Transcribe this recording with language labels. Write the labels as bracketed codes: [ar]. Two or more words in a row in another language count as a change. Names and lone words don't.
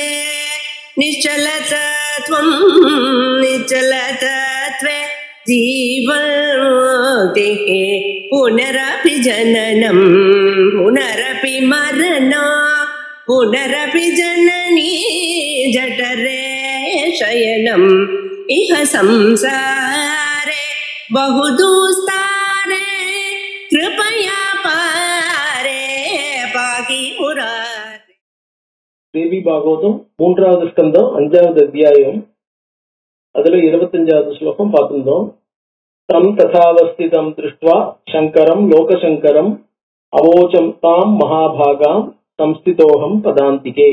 [sa] निश्चलतत्वं निश्चलतत्वे जीवन्मुक्तिः पुनरपि जननं पुनरपि मरणं पुनरपि जननी जठरे शयनम् इह संसारे बहुदुस्तारे कृपया पारे पाहि मुरारे. [ta] தேவி பாகவதம் 3வது ஸ்கந்தம் 5வது அத்தியாயம். அதுல 25வது ஸ்லோகம் பார்த்திருந்தோம். [sa] तं तथावस्थितं दृष्ट्वा शङ्करं लोकशङ्करम् अवोचं तां महाभागां संस्थितोऽहं पदान्तिके.